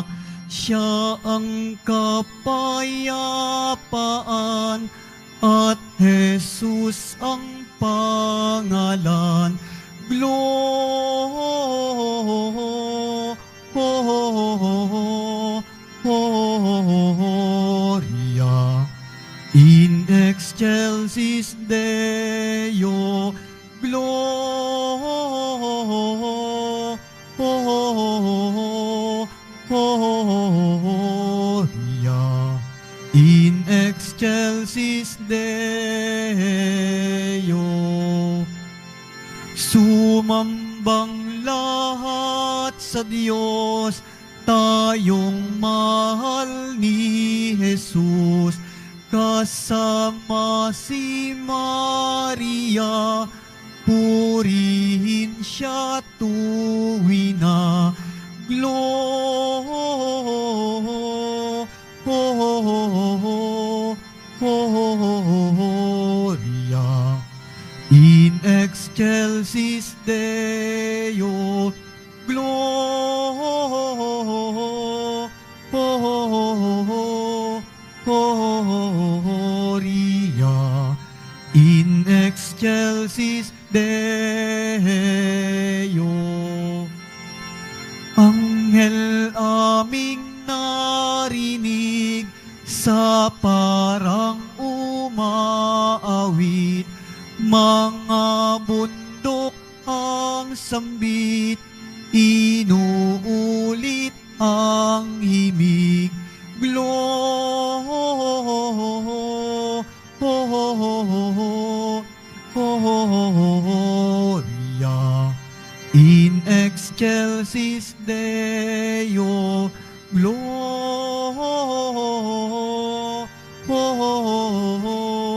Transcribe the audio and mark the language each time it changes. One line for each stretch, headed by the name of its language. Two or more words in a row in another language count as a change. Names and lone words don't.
Filipino: Siya ang kapayapaan at Jesus ang pangalan.
Latin: Gloria in excelsis Deo, Gloria in excelsis Deo.
Filipino: Sumambang lahat sa Diyos, tayong mahal ni Jesus, kasama si Maria, purihin siya tuwina.
Latin: Gloria in excelsis Deo, Gloria in excelsis Deo.
Filipino: Anghel aming narinig sa parang umaawit, mga bundok ang sambit, inuulit ang himig.
Latin: Gloria in excelsis Deo, Gloria